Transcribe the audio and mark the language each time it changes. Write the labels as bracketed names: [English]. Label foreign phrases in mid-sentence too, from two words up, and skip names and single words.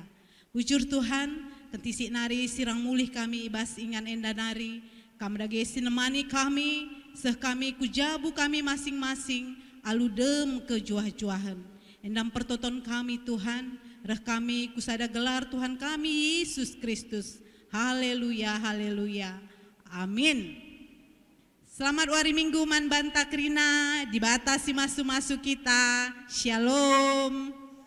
[Batak Karo] Bujur Tuhan, kentisik nari sirang mulih kami ibas ingan enda nari, kam dage sinemani kami, seh kami kujabu kami masing-masing, aludem kejuah-juahan. Endam pertoton kami Tuhan, reh kami kusada gelar Tuhan kami Yesus Kristus. Haleluya, haleluya, amin. Selamat wari Minggu man Bantakrina, dibatasi masu-masu kita. Shalom.